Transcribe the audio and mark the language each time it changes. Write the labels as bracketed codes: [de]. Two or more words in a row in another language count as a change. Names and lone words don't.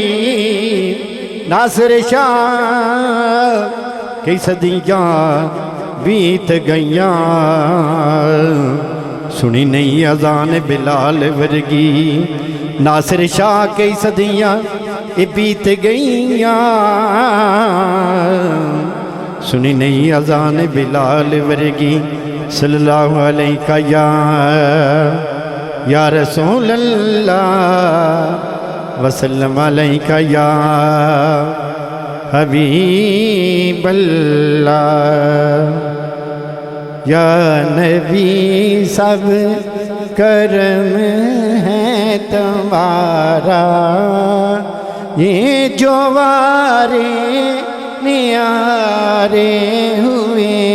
[pa] ਨਾਸਿਰ ਸ਼ਾਹ ਕਈ ਸਦੀਆਂ ਬੀਤ ਗਈਆਂ, ਸੁਣੀ ਨਹੀਂ ਅਜ਼ਾਨ ਬਿਲਾਲ ਵਰਗੀ। ਨਾਸਿਰ ਸ਼ਾਹ ਕਈ ਸਦੀਆਂ ਬੀਤ ਗਈਆਂ, ਸੁਣੀ ਨਹੀਂ ਅਜ਼ਾਨ ਬਿਲਾਲ ਵਰਗੀ। [ar] صلى الله عليه يا رسول الله وسلم عليك يا حبيب الله. [ur] یا نبی سب کرم ہے تمہارا، یہ جو وارے نیارے ہوئے.